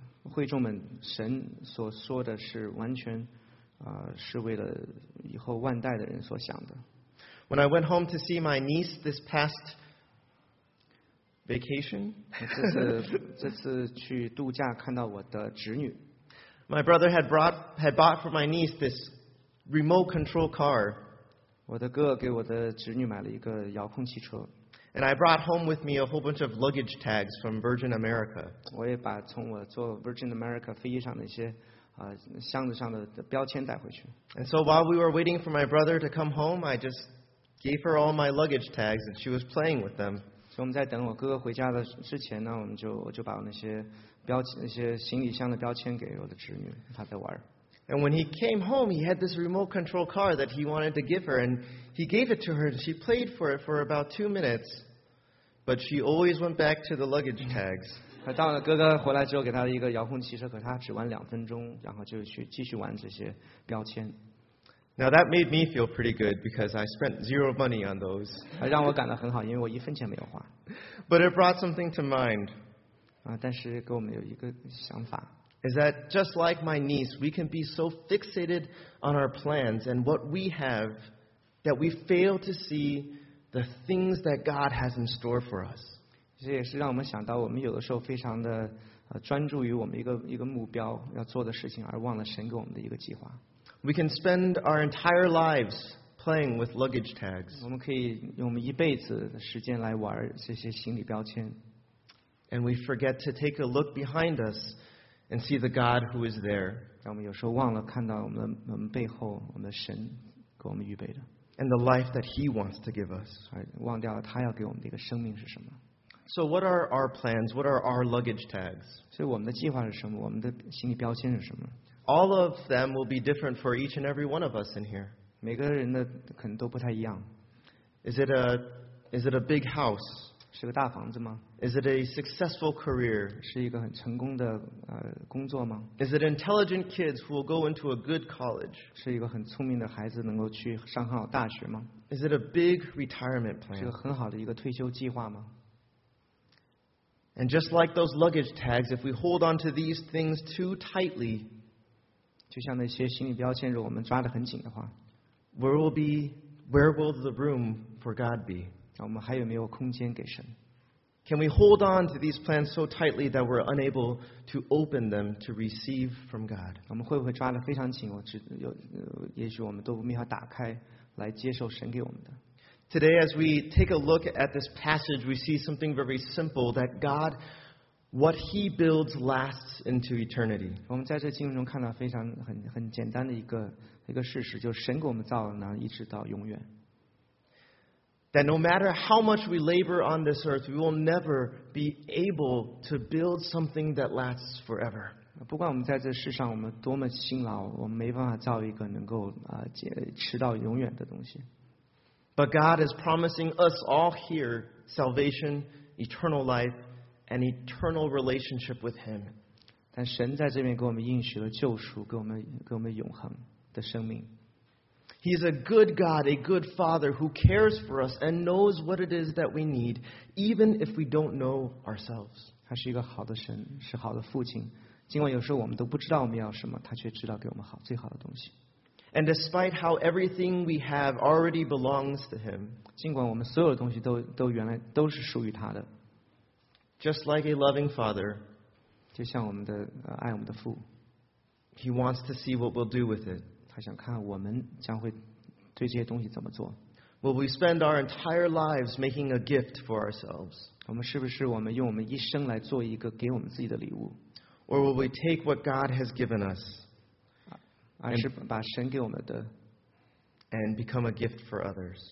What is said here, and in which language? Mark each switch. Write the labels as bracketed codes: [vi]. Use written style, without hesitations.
[zh] 会众们，神所说的是完全是为了以后万代的人所想的。 [en] When I went home to see my niece this past vacation, [zh] 这次去度假看到我的侄女。 [en] My brother had bought for my niece this remote control car. [zh] 我的哥给我的侄女买了一个遥控汽车。 [en] And I brought home with me a whole bunch of luggage tags from Virgin America. [zh] 我也把从我坐 Virgin America 飞机上的一些箱子上的标签带回去。 [en] And so while we were waiting for my brother to come home, I just gave her all my luggage tags, and she was playing with them. [zh] 所以我们在等我哥哥回家的之前呢，我就把那些行李箱的标签给我的侄女，她在玩。 [en] And when he came home, he had this remote control car that he wanted to give her, and he gave it to her, and she played for it for about 2 minutes, but she always went back to the luggage tags. [zh] 他当哥哥回来之后给他一个遥控汽车，可他只玩两分钟，然后就去继续玩这些标签。 [en] Now that made me feel pretty good because I spent zero money on those. [zh] 让我感到很好，因为我一分钱没有花。 [en] But it brought something to mind. [zh] 但是给我们有一个想法。 [en] Is that just like my niece, we can be so fixated on our plans and what we have that we fail to see the things that God has in store for us. [zh] 这也是让我们想到我们有的时候非常的专注于我们一个目标要做的事情，而忘了神给我们的一个计划。 [en] We can spend our entire lives playing with luggage tags. [zh] 我们可以用我们一辈子的时间来玩这些行李标签。 [en] And we forget to take a look behind us. And see the God who is there. [zh] 但我们有时候忘了看到我们背后我们的神给我们预备的。 [en] And the life that He wants to give us. [zh] 忘掉了他要给我们的一个生命是什么。 [en] So what are our plans? What are our luggage tags? [zh] 所以我们的计划是什么？我们的行李标签是什么 [en] ？All of them will be different for each and every one of us in here. [zh] 每个人的可能都不太一样。 [en] Is it a big house? [zh] 是个大房子吗 [en] ？Is it a successful career？ [zh] 是一个很成功的工作吗 [en] ？Is it intelligent kids who will go into a good college？ [zh] 是一个很聪明的孩子能够去上很好大学吗 [en] ？Is it a big retirement plan？ [zh] 是个很好的一个退休计划吗 [en] ？And just like those luggage tags, if we hold on to these things too tightly， [zh] 就像那些行李标签，如果我们抓得很紧的话 [en] ，Where will the room for God be？ [zh] 我们还有没有空间给神 [en] ？Can we hold on to these plans so tightly that we're unable to open them to receive from God？ [zh] 我们会不会抓得非常紧？也许我们都没法打开来接受神给我们的。 [en] Today, as we take a look at this passage, we see something very simple that God, what He builds lasts into eternity. [zh] 我们在这经文中看到非常很简单的一个事实，就是神给我们造的呢，一直到永远。 [en] That no matter how much we labor on this earth, we will never be able to build something that lasts forever. [zh] 不管我们在这世上我们多么辛劳，我们没办法造一个能够持到永远的东西。 [en] But God is promising us all here salvation, eternal life, and eternal relationship with Him. [zh] 但神在这边给我们应许了救赎，给我们永恒的生命。 [en] He is a good God, a good Father who cares for us and knows what it is that we need, even if we don't know ourselves. [zh] 他是一个好的神，是好的父亲。尽管有时候我们都不知道我们要什么，他却知道给我们好最好的东西。 [en] And despite how everything we have already belongs to Him, [zh] 尽管我们所有的东西都原来都是属于他的。 [en] Just like a loving Father, [zh] 就像我们的爱我们的父。 [en] He wants to see what we'll do with it. [zh] 想看我们将会对这些东西怎么做。 [en] Will we spend our entire lives making a gift for ourselves? [zh] 我们是不是我们用我们一生来做一个给我们自己的礼物？ [en] Or will we take what God has given us? [zh] 而是把神给我们的 [en] and become a gift for others?